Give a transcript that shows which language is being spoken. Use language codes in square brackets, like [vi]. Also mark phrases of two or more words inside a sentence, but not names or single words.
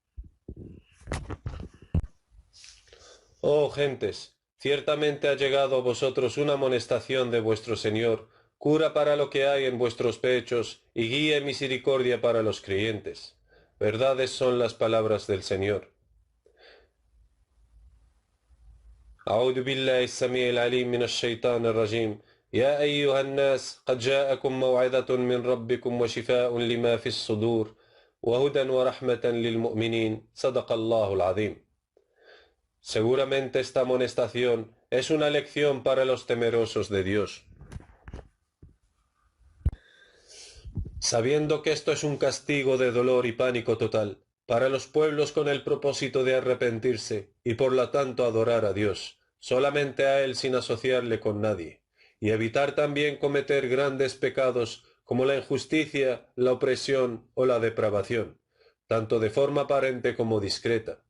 [es] Oh gentes, ciertamente ha llegado a vosotros una amonestación de vuestro Señor, cura para lo que hay en vuestros pechos, y guía y misericordia para los creyentes. Verdades son las palabras del Señor. [ar] أعوذ بالله السميع العليم من الشيطان الرجيم. يا أيها الناس قد جاءكم موعظة من ربكم وشفاء لما في الصدور وهدى ورحمة للمؤمنين. صدق الله العظيم. [es] Seguramente esta amonestación es una lección para los temerosos de Dios, sabiendo que esto es un castigo de dolor y pánico total para los pueblos con el propósito de arrepentirse y por lo tanto adorar a Dios, solamente a Él sin asociarle con nadie, y evitar también cometer grandes pecados como la injusticia, la opresión o la depravación, tanto de forma aparente como discreta.